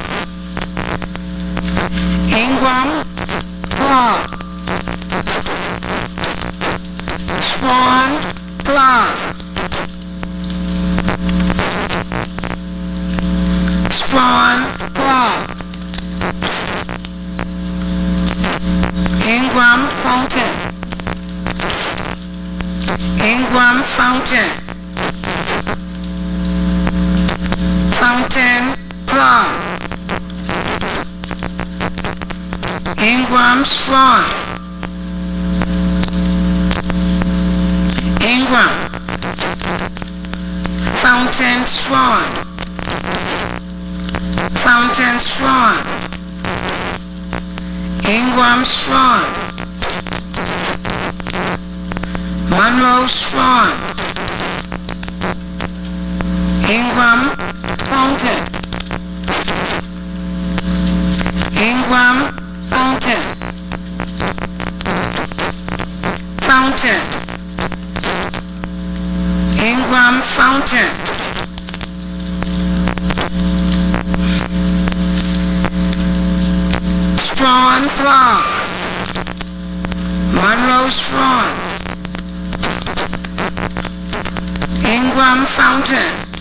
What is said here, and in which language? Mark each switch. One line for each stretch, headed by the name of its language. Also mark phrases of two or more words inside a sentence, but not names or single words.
English: Ingram, Clark. Strawn, Clark. Strawn, Clark. Ingram, Fountain. Ingram, Fountain. Fountain, Clark. Ingram, Strawn. Ingram. Fountain, Strawn. Fountain, Strawn. Ingram, Strawn. Monroe, Strawn. Ingram, Fountain. Ingram, Fountain. Fountain. Ingram, Fountain. Strawn, Clark. Monroe, Strawn. Ingram, Fountain.